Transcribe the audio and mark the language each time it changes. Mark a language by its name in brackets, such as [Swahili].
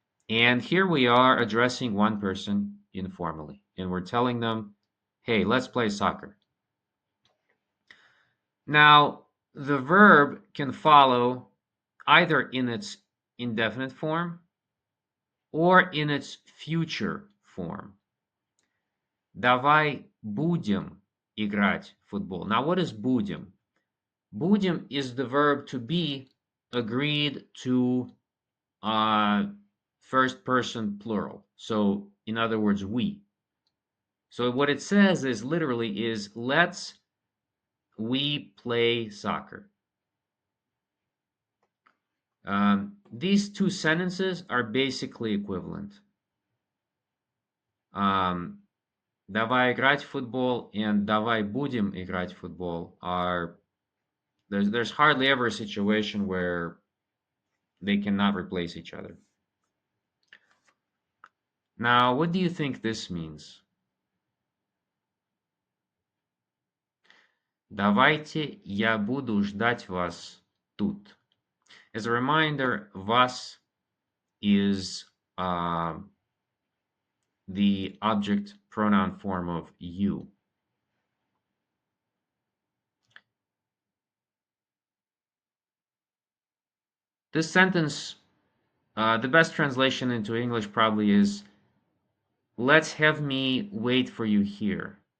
[English] And here we are addressing one person informally, and we're telling them, hey, let's play soccer. Now, the verb can follow either in its indefinite form or in its future form. [Russian] Давай будем играть в футбол. [English] Now, what is будем? Будем is the verb to be agreed to first person plural. So, in other words, we. So what it says is literally is let's we play soccer. These two sentences are basically equivalent. [Russian] Давай играть в футбол [English] and [Russian] давай будем играть в футбол [English] are there's hardly ever a situation where they cannot replace each other. Now, what do you think this means? [Russian] Давайте я буду ждать вас тут. [English] As a reminder, [Russian] вас [English] is um, the object pronoun form of you. This sentence, the best translation into English probably is, let's have me wait for you here.